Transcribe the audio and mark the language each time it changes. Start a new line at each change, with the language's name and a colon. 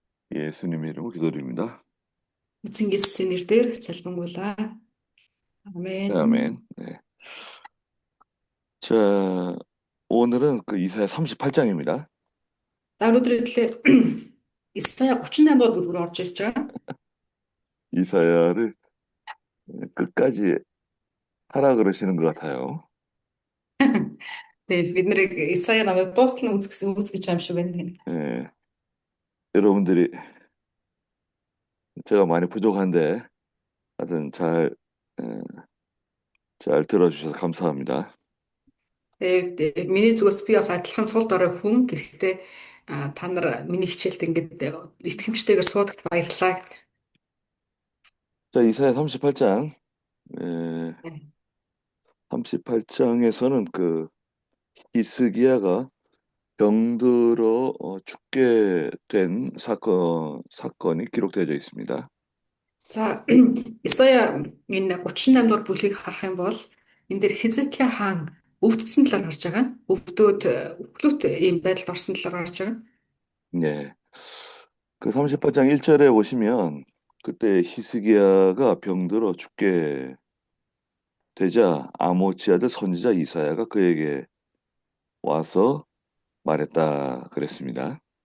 Korean: 예수님의 이름으로 기도드립니다.
Mongolian: Эзэн Есүсийн нэрээр залбингуулаа.
Korean: 네, 아멘. 네. 자, 오늘은 그 이사야 38장입니다.
Mongolian: За өнөөдөр хэлээ Исая 38 дугаар бүлгээр орж ирж байгаа.
Korean: 이사야를 끝까지 하라 그러시는 것 같아요.
Mongolian: Тэгээ бид нарыг Исая намайг дуустал нь үзгэж юм шиг байна.
Korean: 예, 여러분들이 제가 많이 부족한데 하여튼 예, 잘 들어주셔서 감사합니다.
Mongolian: Тэгээ миний зүгээс би бас адилхан сул дорой хүн. Гэхдээ та нар миний хичээлд ингээд итгэмжтэйгээр суудагт баярлалаа.
Korean: 자, 이사야 38장, 38장에서는 그 히스기야가 병들어 죽게 된 사건이 기록되어 있습니다.
Mongolian: За Исая энэ 38 дугаар бүлгийг харах юм бол энэ дээр Хизкия хаан өвдсөн талаар гарч байгаа. Өвдөлт ийм байдалд орсон талаар гарч байгаа.
Korean: 네, 그 38장 1절에 보시면 그때 히스기야가 병들어 죽게 되자 아모지 아들 선지자 이사야가 그에게 와서 말했다 그랬습니다.